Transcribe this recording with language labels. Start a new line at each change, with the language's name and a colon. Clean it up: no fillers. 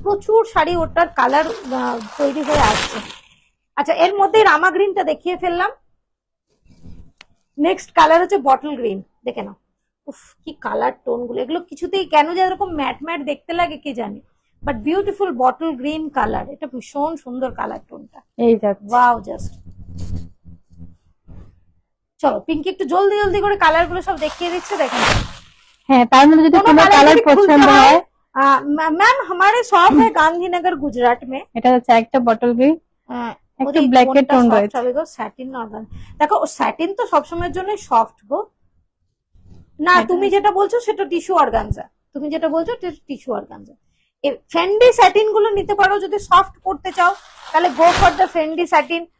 Bangla: প্রচুর শাড়ি ওটার কালার তৈরি হয়ে আসছে। আচ্ছা, এর মধ্যে রামা গ্রিনটা দেখিয়ে ফেললাম, নেক্সট কালার হচ্ছে বটল গ্রিন, দেখে নাও, উফ কি কালার টোন গুলো, এগুলো কিছুতেই কেন যে এরকম ম্যাট ম্যাট দেখতে লাগে কি জানি, but beautiful bottle green colour, এটা ভীষণ সুন্দর কালার টোনটা, এই যাচ্ছে। Wow just. চলো পিঙ্কি একটু জলদি জলদি করে কালার গুলো সব দেখিয়ে দিচ্ছে, দেখেন। হ্যাঁ, তার মধ্যে যদি কোনো কালার পছন্দ হয়,
Hindi: मैम हमारे शॉप है गांधीनगर गुजरात में।
Bangla: এটা হচ্ছে একটা বটল গ্রিন, একটু ব্ল্যাকের টোন রয়েছে। স্যাটিন নর্মাল, দেখো স্যাটিন তো সবসময়ের জন্য সফট গো, না তুমি যেটা বলছো সেটা টিস্যু অর্গানজা, তুমি যেটা বলছো টিস্যু অর্গানজা। ফেন্ডি স্যাটিন গুলো নিতে পারো, যদি সফট করতে চাও তাহলে
English: Go for the fendi satin.